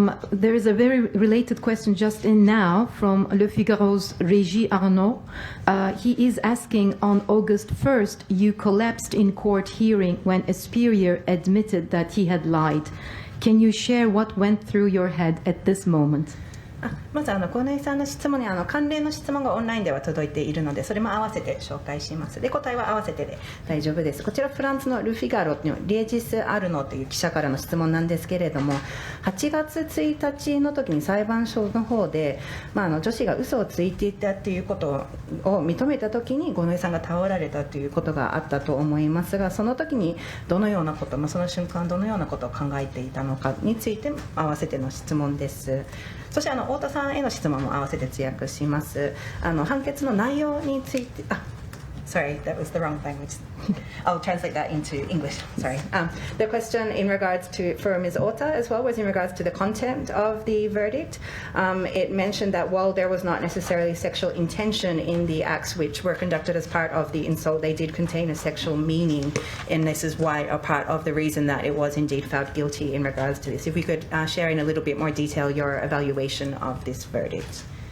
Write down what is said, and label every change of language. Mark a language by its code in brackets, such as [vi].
[en] There is a very related question just in now from Le Figaro's Régis Arnaud. He is asking, on August 1st, you collapsed in court hearing when a superior admitted that he had lied. Can you share what went through your head at this moment? [ja] まず五ノ井さんの質問に関連の質問がオンラインでは届いているので、それも合わせて紹介します。で、答えは合わせてで大丈夫です。こちらフランスのル・フィガロのレジス・アルノという記者からの質問なんですけれども、8月1日の時に裁判所の方で、女子が嘘をついていたということを認めた時に五ノ井さんが倒られたということがあったと思いますが、その時にどのようなこと、その瞬間どのようなことを考えていたのかについて合わせての質問です。そして太田さんへの質問も合わせて通訳します。判決の内容について、 [en] sorry, that was the wrong language. I'll translate that into English. Sorry. The question in regards to, for Ms. Ota as well, was in regards to the content of the verdict. It mentioned that while there was not necessarily sexual intention in the acts which were conducted as part of the insult, they did contain a sexual meaning, and this is why a part of the reason that it was indeed found guilty in regards to this. If we could share in a little bit more detail your evaluation of this verdict.